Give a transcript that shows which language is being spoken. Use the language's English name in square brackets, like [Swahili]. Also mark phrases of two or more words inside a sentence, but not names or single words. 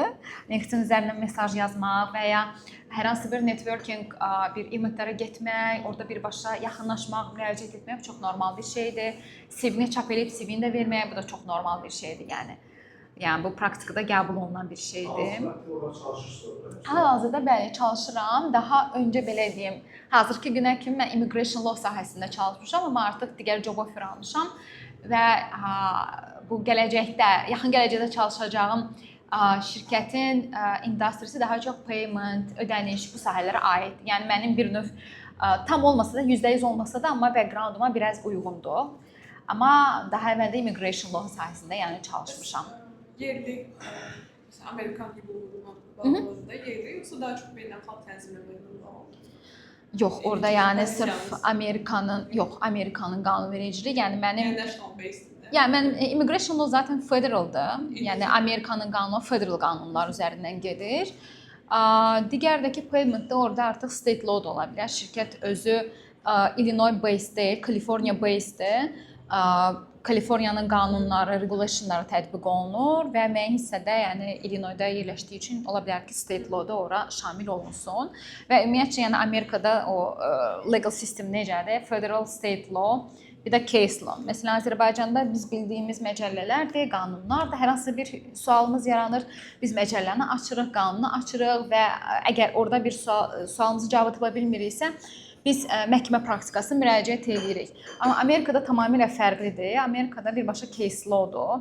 [Azerbaijani] LinkedIn üzərindən mesaj yazmaq və ya hər hansı bir networking bir eventlərə getmək, orada birbaşa yaxınlaşmaq, müraciət etmək çox normal bir şeydir. CV-ni çap edib CV-ni də vermək bu da çox normal bir şeydir, yəni. Yəni bu praktikada qəbul olunan bir şeydir. Hal-hazırda bəli çalışıram. Daha öncə belə deyim, hazırki günə kimi mən [English] immigration law [Azerbaijani] sahəsində çalışmışam, amma artıq digər [English] job offer [Azerbaijani] almışam və bu gələcəkdə, yaxın gələcəkdə çalışacağım şirkətin industrisi daha çox payment, ödəniş bu sahələrə aid. Yəni mənim bir növ tam olmasa da, %100 olmasa da, amma background-uma biraz uyğundur. Amma daha əvvəldə [English] immigration law [Azerbaijani] sahəsində yəni çalışmışam. Yerli, məsələn, Amerikan hüququna bağlıdır da yerli, yoxsa daha çox beynəlxalq tənzimləmələrlə bağlıdır? Yox, orada yəni sırf Amerikanın qanunvericiliyi, yəni mənim [English] national based. [Azerbaijani] Yəni mənim [English] immigration law [Azerbaijani] zaten federaldır. Yəni Amerikanın qanunu federal qanunlar üzərindən gedir. Digərdəki payment-də orada artıq [English] state law [Azerbaijani] da ola bilər. Şirkət özü Illinois based-dir, California based-dir. Kaliforniyanın qanunları, regulationları tətbiq olunur və müəyyən hissədə, yəni Illinoisda yerləşdiyi üçün ola bilər ki, [English] state law-da [Azerbaijani] ora şamil olunsun. Və ümumiyyətcə yəni Amerikada o [English] legal system [Azerbaijani] necədir? [English] Federal, state law, [Azerbaijani] bir də [English] case law. [Azerbaijani] Məsələn, Azərbaycanda biz bildiyimiz məcəllələrdir, qanunlardır. Hər hansı bir sualımız yaranır, biz məcəlləni açırıq, qanunu açırıq və əgər orada bir sualımızı cavab tapa bilmiriksə, biz məhkəmə praktikasına müraciət edirik. Amma Amerikada tamamilə fərqlidir. Amerikada birbaşa [English] case law-dur.